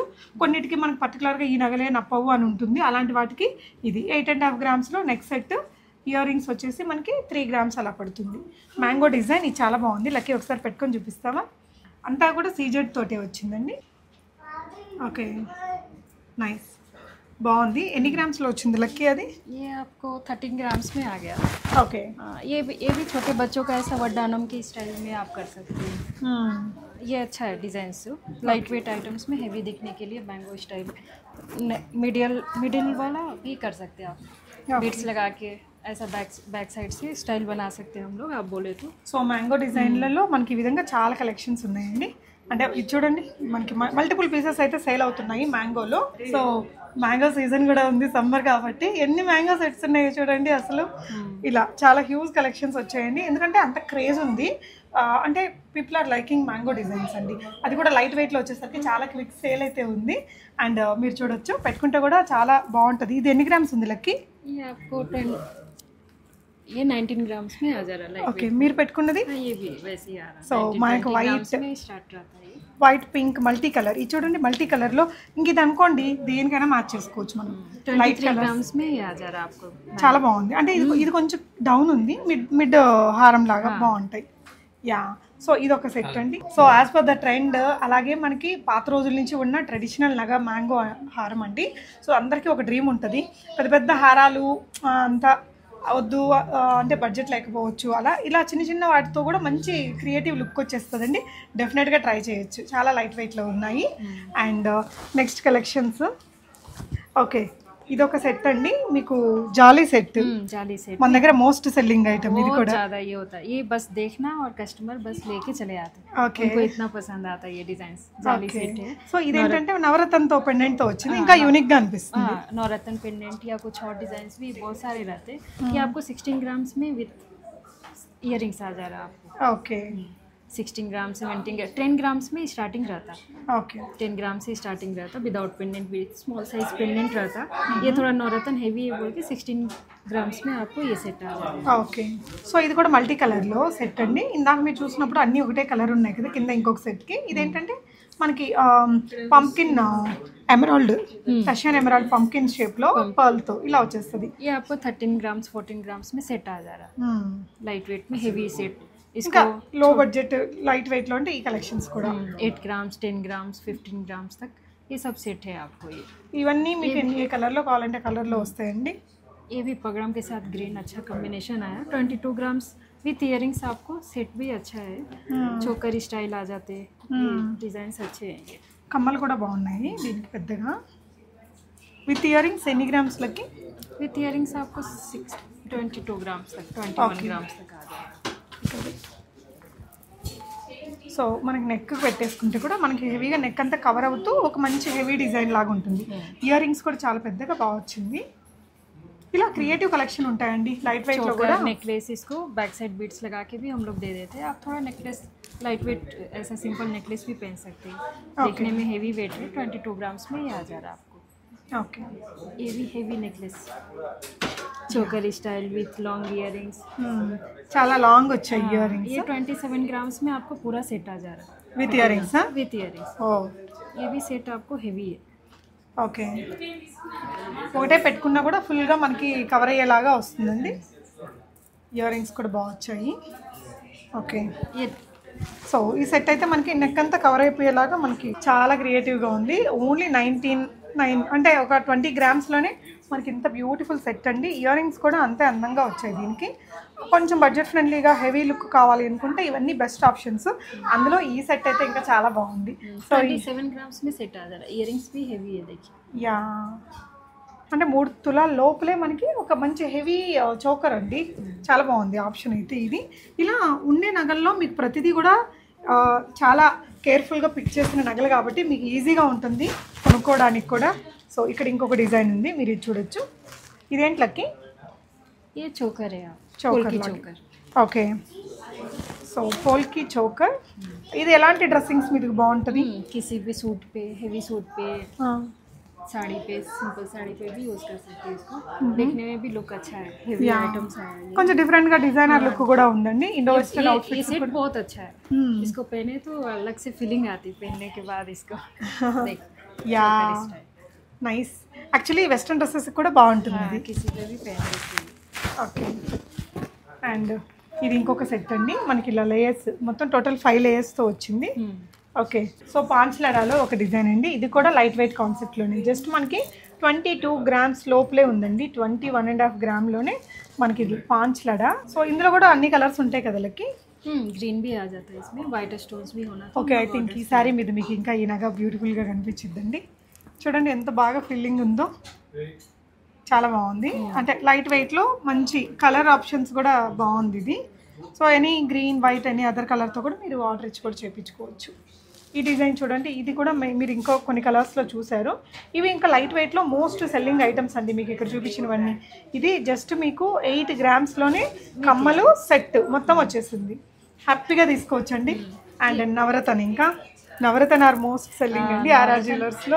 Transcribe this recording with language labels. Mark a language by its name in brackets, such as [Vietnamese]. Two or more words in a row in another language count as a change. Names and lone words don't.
[Telugu] కొన్నిటికి మనకు పర్టికులర్గా ఈ నగలే నప్పవు అని ఉంటుంది, అలాంటి వాటికి ఇది 8.5 గ్రామ్స్లో [English] next set. ear rings [Telugu] వచ్చేసి మనకి 3 గ్రామ్స్ అలా పడుతుంది. [English] mango design [Telugu] ఇది చాలా బాగుంది, లక్కీ ఒకసారి పెట్టుకొని చూపిస్తావా? అంతా కూడా సీజెడ్ తోటే వచ్చిందండి. [English] okay, nice, [Telugu] బాగుంది. ఎన్ని గ్రామ్స్లో వచ్చింది లక్కీ అది? [Hindi] ये आपको 13 ग्राम्स में आ गया। ఓకే, ये भी छोटे बच्चों का ऐसा वड्डानम के स्टाइल में आप कर सकते हैं। ये अच्छा है डिज़ाइन से, [English] light weight items [Hindi] में हेवी दिखने के लिए [English] mango style middle [Hindi] वाला भी कर सकते हैं आप, बीड्स लगा के ऐसा [English] back side [Hindi] से स्टाइल बना सकते हैं हम लोग, आप बोले तो। [Telugu] సో మ్యాంగో డిజైన్లలో మనకి ఈ విధంగా చాలా కలెక్షన్స్ ఉన్నాయండి. అంటే ఇది చూడండి, మనకి [English] multiple pieces [Telugu] అయితే సేల్ అవుతున్నాయి మ్యాంగోలో. సో [English] mango season [Telugu] కూడా ఉంది, సమ్మర్ కాబట్టి ఎన్ని [English] mango sets [Telugu] ఉన్నాయో చూడండి. అసలు ఇలా చాలా [English] huge collections [Telugu] వచ్చాయండి, ఎందుకంటే అంత క్రేజ్ ఉంది. అంటే [English] people are liking mango designs [Telugu] అండి. అది కూడా లైట్ వెయిట్లో వచ్చేసరికి చాలా [English] quick sale [Telugu] అయితే ఉంది. అండ్ మీరు చూడొచ్చు, పెట్టుకుంటే కూడా చాలా బాగుంటుంది. ఇది ఎన్ని గ్రామ్స్ ఉంది లక్కీ? [Hindi] ये आपको 10 ये 19 ग्राम्स में आ जा रहा है। [Telugu] ఓకే, మీరు పెట్టుకున్నది? [Hindi] ये भी वैसे ही आ रहा है। [Telugu] సో మనకు వైట్, [Hindi] में स्टार्ट रहता है [English] white pink multi color. [Telugu] ఇది చూడండి మల్టీ కలర్లో, ఇంక ఇది అనుకోండి దేనికైనా మ్యాచ్ చేసుకోవచ్చు మనం. [Hindi] 23 ग्राम्स में ही आ जा रहा है आपको, [Telugu] చాలా బాగుంది. అంటే ఇది కొంచెం డౌన్ ఉంది, మిడ్ హారం లాగా బాగుంటాయి. యా, సో ఇది ఒక సెట్ అండి. సో [English] as per the trend, [Telugu] అలాగే మనకి పాత రోజుల నుంచి ఉన్న ట్రెడిషనల్ నగ మ్యాంగో హారం అండి. సో అందరికీ ఒక డ్రీమ్ ఉంటుంది, పెద్ద పెద్ద హారాలు అంతా వద్దు అంటే బడ్జెట్ లేకపోవచ్చు, అలా ఇలా చిన్న చిన్న వాటితో కూడా మంచి [English] creative look [Telugu] వచ్చేస్తుందండి. డెఫినెట్గా ట్రై చేయొచ్చు, చాలా లైట్ వెయిట్లో ఉన్నాయి. అండ్ [English] next collections. [Telugu] ఓకే, ఇది ఒక సెట్ అండి మీకు జాలీ సెట్ [Hindi] जाली सेट [Telugu] మన దగ్గర [English] most selling item [Telugu] ఇది [Hindi] बहुत [Telugu] కూడా [Hindi] ज्यादा ये होता है, ये बस देखना और कस्टमर बस लेके चले आते हैं। ఓకే उनको इतना पसंद आता है ये डिजाइन जाली सेट है। [Telugu] సో ఇదేంటంటే నవరత్నంతో పెండెంట్ తో వచ్చింది ఇంకా యూనిక్ గా అనిపిస్తుంది [Hindi] हाँ, नवरत्न पेंडेंट या कुछ और डिजाइन भी बहुत सारे रहते हैं। ये आपको 16 ग्राम्स में [English] with earrings [Hindi] आ जा रहा है आपको। ఓకే 16 ग्राम 17 10 ग्राम्स में स्टार्टिंग रहता है, ఓకే 10 ग्राम से स्टार्टिंग रहता [English] without pendant, with small size pendant [Hindi] रहता। ये थोड़ा नवरत्न हेवी है बोल के 16 ग्राम्स में आपको ये सेट आ जाएगा। [Telugu] ఓకే సో ఇది కూడా [English] multi color [Telugu] లో సెట్ అండి ఇందాక మీరు చూసినప్పుడు అన్ని ఒకటే కలర్ ఉన్నాయి కదా కింద ఇంకొక సెట్ కి ఇదేంటంటే మనకి [English] pumpkin emerald Russian emerald pumpkin shape [Telugu] లో పర్ల్ తో ఇలా వచ్చేస్తుంది [Hindi] ये आपको 13 ग्राम्स 14 ग्राम्स में सेट आ जा रहा है, [English] light weight [Hindi] में [English] heavy set. [Telugu] ఇంకా [Hindi] इसको [English] low budget light weight [Telugu] లో అంటే ఈ కలెక్షన్స్ కూడా [Hindi] 8 ग्राम्स 10 ग्राम्स 15 ग्राम्स तक ये सब सेट है आपको। ये [Telugu] ఇవన్నీ మీకు ఏ కలర్ లో కావాలంటే కలర్ లో వస్తాయండి [Hindi] ये भी पगड़म के साथ ग्रीन अच्छा कॉम्बिनेशन आया। 22 ग्राम्स [English] with earrings [Hindi] आपको सेट भी अच्छा है, [English] choker style [Hindi] आ जाते, डिजाइन अच्छे हैं ये। [Telugu] కమ్మలు కూడా బాగున్నాయి దీనికి పెద్దగా [English] with earrings [Telugu] ఎన్ని గ్రామ్స్ లకి [English] with earrings [Hindi] आपको 22 ग्राम्स तक 21 ग्राम्स तक आ जाएगा। [Telugu] సో మనకి నెక్ పెట్టేసుకుంటే కూడా మనకి హెవీగా నెక్ అంతా కవర్ అవుతూ ఒక మంచి [English] heavy design [Telugu] లాగా ఉంటుంది [English] ear rings [Telugu] కూడా చాలా పెద్దగా బాగా వచ్చింది ఇలా [English] creative collection [Telugu] ఉంటాయండి [English] light weight [Telugu] లో కూడా [Hindi] नेकलेस इसको [English] back side [Hindi] बीड्स लगा के भी हम लोग दे देते हैं। आप थोड़ा नेकलेस लाइट वेट ऐसा सिंपल नेकलेस भी पहन सकते हैं, देखने में [English] heavy weight [Hindi] है। 22 ग्राम्स में ये आ जा रहा है आपको। ఓకే ये भी [English] heavy necklace choker style with long earrings, [Telugu] చాలా లాంగ్ వచ్చాయి [English] ear rings [Hindi] ये 27 ग्राम्स में आपको पूरा सेट आ जा रहा है [English] with ear rings with earrings. ఓ [Hindi] ये भी सेट आपको हेवी है। [Telugu] ఓకే ఒకటే పెట్టుకున్నా కూడా ఫుల్గా మనకి కవర్ అయ్యేలాగా వస్తుందండి [English] ear rings [Telugu] కూడా బాగా వచ్చాయి ఓకే [Hindi] ये [Telugu] సో ఈ సెట్ అయితే మనకి నెక్ అంతా కవర్ అయిపోయేలాగా మనకి చాలా క్రియేటివ్గా ఉంది ఓన్లీ 19 అంటే ఒక 20 గ్రామ్స్లోనే మనకి ఇంత [English] beautiful set [Telugu] అండి ఇయర్ రింగ్స్ కూడా అంతే అందంగా వచ్చాయి దీనికి కొంచెం బడ్జెట్ ఫ్రెండ్లీగా హెవీ లుక్ కావాలి అనుకుంటే ఇవన్నీ [English] best options [Telugu] అందులో ఈ సెట్ అయితే ఇంకా చాలా బాగుంది సో [Hindi] 27 ग्राम्स में सेट आ जा रहा है, इयरिंग्स भी हेवी है देखिए। [Telugu] యా అంటే 3 తులాల లోపలే మనకి ఒక మంచి [English] heavy choker [Telugu] అండి చాలా బాగుంది ఆప్షన్ అయితే ఇది ఇలా ఉండే నగల్లో మీకు ప్రతిదీ కూడా చాలా కేర్ఫుల్గా పిక్ చేసిన నగలు కాబట్టి మీకు ఈజీగా ఉంటుంది కొనుక్కోవడానికి కూడా సో ఇక్కడ ఇంకొక డిజైన్ ఉంది మీరు ఇది చూడొచ్చు ఇదేంట్లకి [Hindi] ये चोकर है आप చోకర్ की चोकर। [Telugu] ఓకే సో [English] polki choker [Telugu] ఇది ఎలాంటి డ్రెస్సింగ్స్ మీకు బాగుంటుంది [Hindi] किसी भी सूट पे हेवी सूट पे साड़ी पे सिंपल साड़ी पे भी यूज कर सकते हैं इसको, देखने में भी लुक अच्छा है। हेवी आइटम्स है [Telugu] కొంచెం డిఫరెంట్ గా [English] designer look [Telugu] కూడా ఉందండి ఇండో వెస్టర్న్ [Hindi] ये [Telugu] అవుట్ఫిట్స్ [Hindi] सेट बहुत अच्छा है। इसको पहने तो अलग से फीलिंग आती पहनने के बाद इसको देख [English] ya nice actually western dresses [Telugu] కూడా బాగుంటుంది ఇది [Hindi] किसी पे भी पहन सकते हैं। [Telugu] ఓకే అండ్ ఇది ఇంకొక సెట్ అండి మనకి ఇలా లేయర్స్ మొత్తం టోటల్ 5 లేయర్స్తో వచ్చింది ఓకే సో పాంచ్లడాలో ఒక డిజైన్ అండి ఇది కూడా [English] light weight concept [Telugu] జస్ట్ మనకి 22 గ్రామ్స్ లోపలే ఉందండి 21.5 గ్రామ్లోనే మనకి ఇది పాంచ్లడా సో ఇందులో కూడా అన్ని కలర్స్ ఉంటాయి కదా లకి [Hindi] ग्रीन भी आ जाता है इसमें, वाइट स्टोन्स भी होना। [English] okay I think [Telugu] ఈ సారీ మీద మీకు ఇంకా ఈ నగ బ్యూటిఫుల్గా కనిపించిద్దండి చూడండి ఎంత బాగా ఫీలింగ్ ఉందో చాలా బాగుంది అంటే లైట్ వెయిట్లో మంచి కలర్ ఆప్షన్స్ కూడా బాగుంది ఇది సో [English] any green white any other color [Telugu] కూడా మీరు ఆర్డర్ ఇచ్చి కూడా చేయించుకోవచ్చు ఈ డిజైన్ చూడండి ఇది కూడా మీరు ఇంకో కొన్ని కలర్స్లో చూసారు ఇవి ఇంకా లైట్ వెయిట్లో [English] most selling items [Telugu] అండి మీకు ఇక్కడ చూపించినవన్నీ ఇది జస్ట్ మీకు 8 గ్రామ్స్లోనే కమ్మలు సెట్ మొత్తం వచ్చేసింది హ్యాపీగా తీసుకోవచ్చండి అండ్ నవరత్న ఇంకా नवरत्न [English] are most selling [Telugu] अंडी आरआर ज्वेलर्स लो